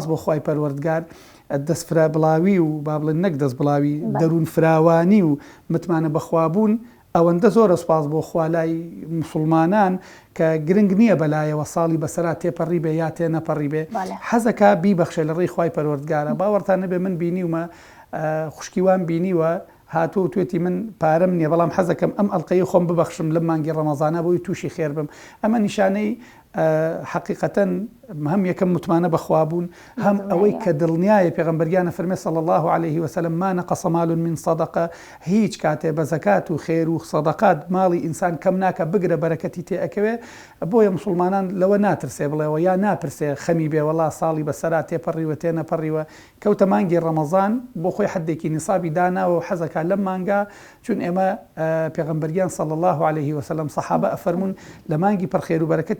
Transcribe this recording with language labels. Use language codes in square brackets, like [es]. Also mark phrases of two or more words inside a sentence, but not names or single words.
[ckb] بۆ خوای پەروەردگار دەستفرا بڵاوی و با بڵێن نەک دەست بڵاوی دەروون فراوانی و متمانە بەخوابوون ئەوەندە زۆرە سوپاس بۆ خوالای مسلمانان کە گرنگ نییە بەلایەوە ساڵی بەسەرا تێپەڕی بێ یا تێ نەپەڕی بێ حەزەکە بیبەخشێ لە ڕێی خوای پەروەردگارە باوەڕتان نەبێ من بینیومە خوشکیوان بینیوە هاتووە توێتی من پارەم نییە بەڵام حەزەکەم ئەم ئەڵلقەی خۆم ببەخشم لەم مانگی ڕەمەزانە بۆی تووشی خێر بم ئەمە نیشانەی حقیقەتەن هەم یەکەم متمانە بەخوابوون هەم ئەوەی کە دڵنیایە پێغەمبەریانە فەرمێ [ar] صلی الله عليه وسلم ما نقص مال من صدقة [ckb] هیچ کاتێ بە زەکات و خێر و سەدەقات ماڵی ئینسان کەم ناکە بگرە بەرەکەتی تێ ئەکەوێ بۆیە مسلمانان لەوە ناترسێ بڵێەوە یا ناپرسێ خەمی بێ وەڵا ساڵی بەسەرا تێپەڕیوە تێ نەپەڕیوە کەوتە مانگی ڕەمەزان بۆ خۆی حدێکی نیسابی داناوە و حەزەکە لەم مانگا چون ئێمە پێغەمبەریان [ar] صلی الله عليه وسلم [ckb] سەحابە ئەفەرمون لە مانگی پڕخێر و بەرەکەتی